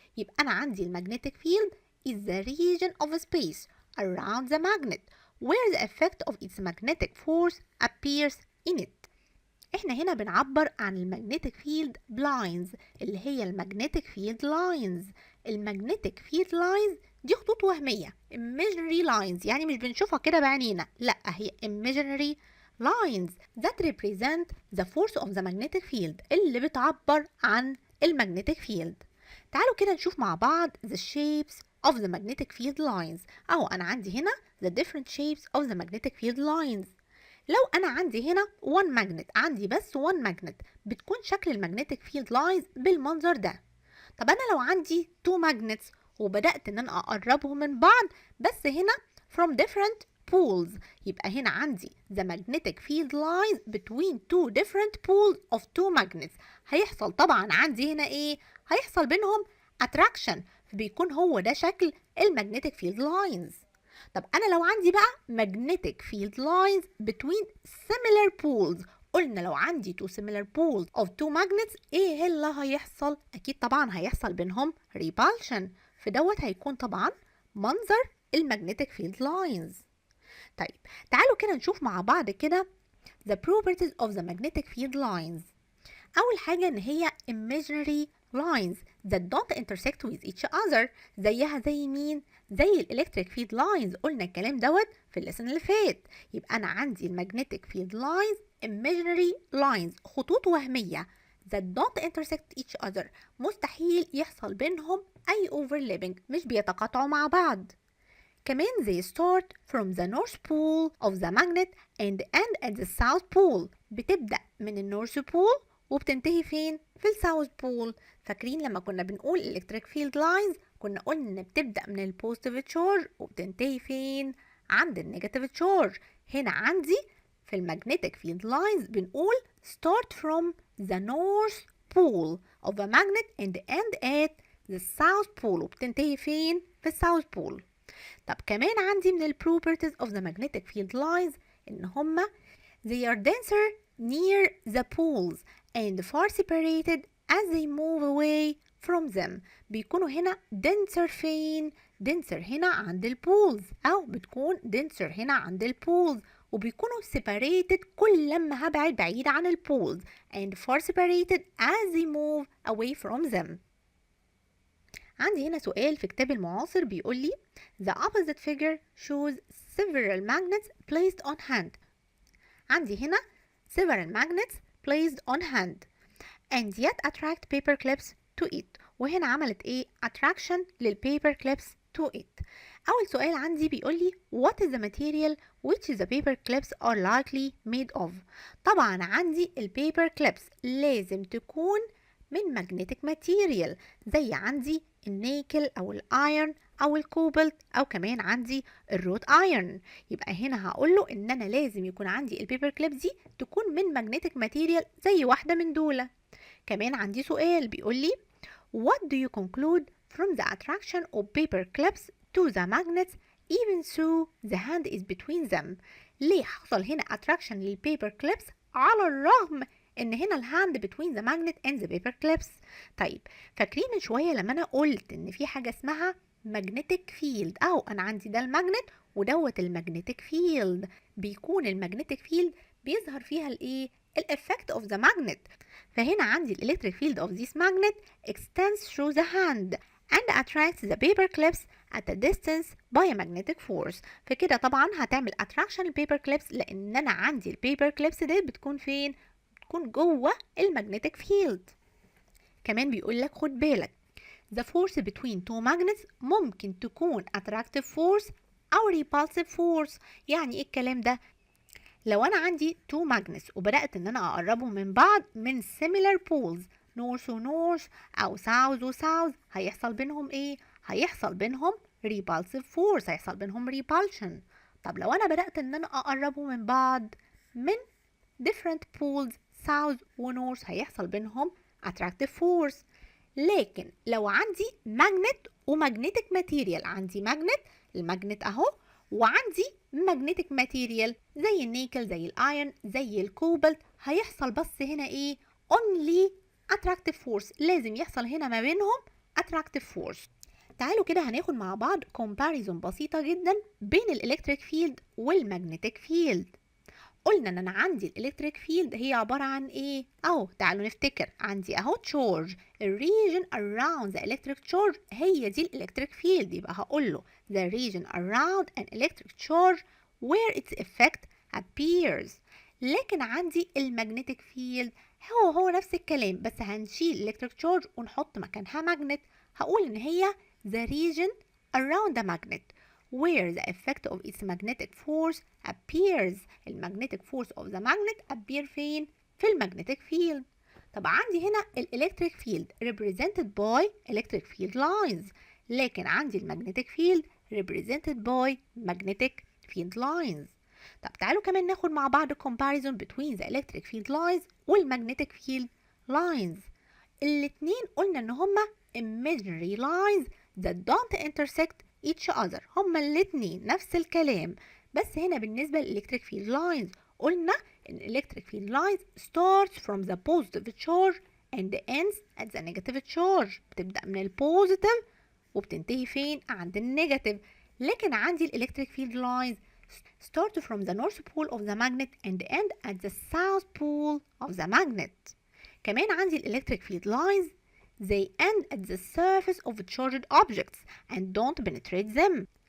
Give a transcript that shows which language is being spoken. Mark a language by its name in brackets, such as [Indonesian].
[Arabic] يبقى انا عندي [English] المagnetic field is the region of space around the magnet where the effect of its magnetic force appears in it. [Arabic] احنا هنا بنعبر عن المagnetic field lines اللي هي المagnetic field lines. [English] المagnetic field lines [Arabic] دي خطوط وهمية [English] imaginary lines [Arabic] يعني مش بنشوفها كده بعينينا، لا هي [English] imaginary lines that represent the force of the magnetic field [Arabic] اللي بتعبر عن [English] المagnetic field. [Arabic] تعالوا كده نشوف مع بعض [English] the shapes of the magnetic field lines. [Arabic] أو أنا عندي هنا [English] the different shapes of the magnetic field lines. [Arabic] لو أنا عندي هنا one magnet عندي بس one magnet بتكون شكل المagnetic field lines بالمنظر ده. طب أنا لو عندي two magnets وبدأت إن أنا أقربهم من بعض بس هنا [English] from different poles [Arabic] يبقى هنا عندي [English] the magnetic field lines between two different poles of two magnets. [Arabic] هيحصل طبعا عندي هنا إيه؟ هيحصل بينهم attraction بيكون هو ده شكل المagnetic field lines. طب أنا لو عندي بقى [English] magnetic field lines between similar poles [Arabic] قلنا لو عندي [English] two similar poles of two magnets [Arabic] إيه اللي هيحصل؟ أكيد طبعا هيحصل بينهم repulsion. في دوت هيكون طبعا منظر المagnetic field lines. طيب تعالوا كده نشوف مع بعض كده [English] the properties of the magnetic field lines. [Arabic] أول حاجة إن هي [English] imaginary lines that don't intersect with each other. [Arabic] زيها زي مين؟ زي الإلكتريك فيلد لاينز، قلنا الكلام دوت في الليسن اللي فات. يبقى أنا عندي المagnetic field lines imaginary lines، خطوط وهمية [English] that don't intersect each other، [Arabic] مستحيل يحصل بينهم أي overlapping، مش بيتقاطعوا مع بعض. [English] كمان they start from the north pole of the magnet and end at the south pole. [Arabic] بتبدأ من النورث بول وبتنتهي فين؟ في الساوث بول. فاكرين لما كنا بنقول electric field lines كنا قلنا ان بتبدأ من البوزيتيف تشارج وبتنتهي فين؟ عند النيجاتيف تشارج. هنا عندي في [English] المagnetic field lines بنقول start from the north pole of a magnet and end at the south pole [Arabic] وبتنتهي فين؟ في الساوث بول. طب كمان عندي من ال [English] properties of the magnetic field lines [Arabic] إن هما [English] they are denser near the poles and far separated as they move away from them. [Arabic] بيكونوا هنا denser فين؟ denser هنا عند البولز، أو بتكون denser هنا عند البولز، وبيكونوا separated كل لما هبعد بعيد عن البولز [English] and far separated as they move away from them. [Arabic] عندي هنا سؤال في كتاب المعاصر بيقول لي [English] The opposite figure shows several magnets placed on hand. [Arabic] عندي هنا [English] several magnets placed on hand and yet attract paper clips to it. [Arabic] وهنا عملت ايه؟ [English] attraction للpaper clips to it. [Arabic] أول سؤال عندي بيقول لي [English] what is the material which the paper clips are likely made of. [Arabic] طبعا عندي الpaper clips لازم تكون من magnetic material، زي عندي النيكل أو الأيرن أو الكوبالت أو كمان عندي الروت أيرن. يبقى هنا هقول له إن أنا لازم يكون عندي البيبر كليب دي تكون من magnetic material زي واحدة من دول. كمان عندي سؤال بيقول لي [English] What do you conclude from the attraction of paper clips to the magnets even though the hand is between them. [Arabic] ليه حصل هنا attraction للبيبر كليبس على الرغم ان هنا الهاند [English] between the magnet and the paper clips. [Arabic] طيب فاكرين من شويه لما انا قلت ان في حاجه اسمها magnetic field، او انا عندي ده الماجنت ودوت المagnetic field. بيكون المagnetic field بيظهر فيها الايه؟ الeffect of the magnet. فهنا عندي [English] electric field of this magnet extends through the hand and attracts the paper clips at a distance by a magnetic force. [Arabic] فكده طبعا هتعمل attraction للبيبر كليبس لان انا عندي البيبر كليبس دي بتكون فين؟ بتكون جوه المagnetic field. كمان بيقول لك خد بالك [English] the force between two magnets [Arabic] ممكن تكون [English] attractive force او repulsive force. [Arabic] يعني ايه الكلام ده؟ لو انا عندي two magnets وبدأت ان انا اقربهم من بعض من similar poles north وnorth او south وsouth، هيحصل بينهم ايه؟ هيحصل بينهم repulsive force، هيحصل بينهم repulsion. طب لو انا بدأت ان انا اقربهم من بعض من different poles south وnorth هيحصل بينهم attractive force. لكن لو عندي magnet ومagnetic material، عندي magnet، المagnet اهو، وعندي magnetic material زي النيكل زي الايرن زي الكوبالت، هيحصل بس هنا ايه؟ [English] only attractive force. [Arabic] لازم يحصل هنا ما بينهم attractive force. تعالوا كده هناخد مع بعض comparison بسيطة جدا بين الالكتريك فيلد والمagnetic field. قلنا ان انا عندي الالكتريك فيلد هي عبارة عن ايه؟ اهو تعالوا نفتكر، عندي اهو تشارج، الريجن around the electric charge هي دي الالكتريك فيلد. يبقى هقول له [English] the region around an electric charge where its effect appears. [Arabic] لكن عندي المagnetic field هو نفس الكلام، بس هنشيل electric charge ونحط مكانها magnet. هقول ان هي [English] the region around the magnet where the effect of its magnetic force appears. المagnetic force of the magnet appear فين؟ في المagnetic field. [Arabic] طب عندي هنا [English] electric field represented by electric field lines، [Arabic] لكن عندي [English] المagnetic field represented by magnetic field lines. [Arabic] طب تعالوا كمان ناخد مع بعض [English] comparison between the electric field lines والmagnetic field lines. [Arabic] الاتنين قلنا ان هما [English] imaginary lines that don't intersect each other. [Arabic] هما الاتنين نفس الكلام، بس هنا بالنسبة للإلكتريك فيلد لاينز قلنا إن الإلكتريك فيلد لاينز [English] starts from the positive charge and ends at the negative charge. [Arabic] بتبدأ من البوزيتيف وبتنتهي فين؟ عند النيجاتيف. لكن عندي الإلكتريك فيلد لاينز [English] start from the north pole of the magnet and end at the south pole of the magnet. [Arabic] كمان عندي [English] electric field lines they end at the surface of charged objects and don't penetrate them.